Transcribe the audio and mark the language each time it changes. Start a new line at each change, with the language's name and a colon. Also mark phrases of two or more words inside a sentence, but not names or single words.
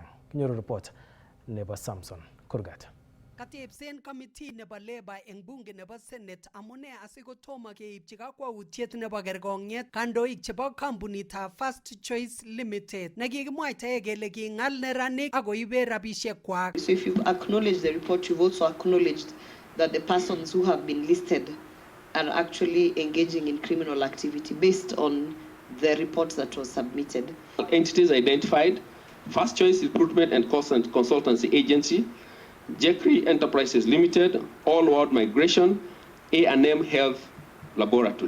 Kalenjin: Kinyoru report nebo Samson Kurgat. Katebsen committee nebo Labour eng bunge nebo Senate amune asikotomo keipchi kakwautiet nebo kergong'et kandoik chebo kampunitab First Choice Limited nekikimwaitae kele king'al neranik akoibe rabisiek kwak.
English: So if you've acknowledged the report, you've also acknowledged that the persons who have been listed are actually engaging in criminal activity based on the report that was submitted. Entities identified: First Choice Recruitment and Consultancy Agency, Jeffrey Enterprises Limited, All World Migration, A&M Health Laboratory.